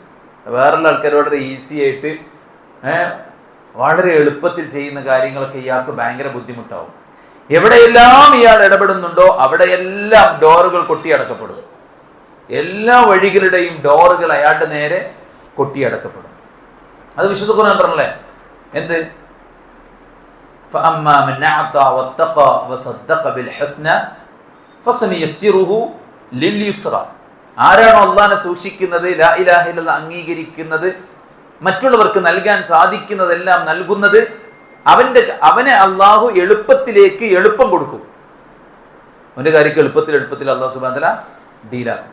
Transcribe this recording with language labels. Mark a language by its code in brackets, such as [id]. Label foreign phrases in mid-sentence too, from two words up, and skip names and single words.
[ml] വേറുള്ള ആൾക്കാർ വളരെ ഈസി ആയിട്ട് വളരെ എളുപ്പത്തിൽ ചെയ്യുന്ന കാര്യങ്ങളൊക്കെ ഇയാൾക്ക് ഭയങ്കര ബുദ്ധിമുട്ടാവും. എവിടെയെല്ലാം ഇയാൾ ഇടപെടുന്നുണ്ടോ അവിടെയെല്ലാം ഡോറുകൾ കൊട്ടിയടക്കപ്പെടും. എല്ലാ വഴികളുടെയും ഡോറുകൾ അയാളുടെ നേരെ കൊട്ടിയടക്കപ്പെടും. അത് വിശുദ്ധ ഖുർആൻ പറഞ്ഞല്ലേ, എന്ത്? [ar] فأما من أعطى واتقى وصدق بالحسنى فسنيسره لليسرى. [ml] ആരാണോ അള്ളാഹനെ സൂക്ഷിക്കുന്നത്, [ar] لا إله إلا الله [ml] അംഗീകരിക്കുന്നത്, മറ്റുള്ളവർക്ക് നൽകാൻ സാധിക്കുന്നതെല്ലാം നൽകുന്നത്, അവനെ അള്ളാഹു എളുപ്പത്തിലേക്ക് എളുപ്പം കൊടുക്കും. അവന്റെ കാര്യക്ക് എളുപ്പത്തിൽ [ar] الله سبحانه وتعالى [ml] ഡീലാക്കും.